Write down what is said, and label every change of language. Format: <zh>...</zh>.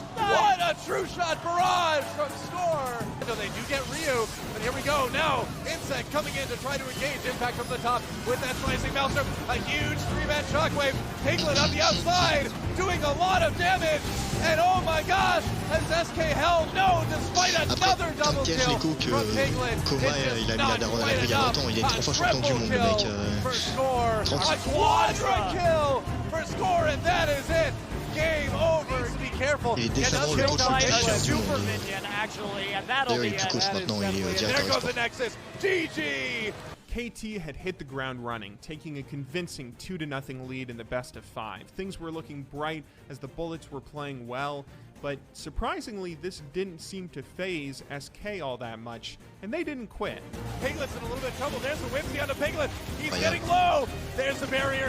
<en>What a true shot barrage from score. So they do get Ryu, but here we go now. Insect coming in to try to engage. Impact from the top with that slicing maelstrom. A huge 3-man shockwave. Piglet on the outside doing a lot of damage. And oh my gosh, has SK held no despite another double kill from Piglet.</en> <fr>Coma, il a mis la daronne à l'abri il y a longtemps. Il est 3 fois champion du monde, le mec.</fr> <en>For score, a quadra kill for score, and that is it. Game over. Be careful.</en> <fr>Il est décemment le coach champion du monde. D'ailleurs, il est plus coach maintenant, il est directeur</fr> <en>There goes the Nexus. GG. KT had hit the ground running, taking a convincing 2-0 lead in the best of 5. Things were looking bright as the Bullets were playing well, but surprisingly, this didn't seem to phase SK all that much, and they didn't quit. Piglet's in a little bit of trouble. There's the Whimsy on the Piglet. He's getting low. There's the barrier.</en>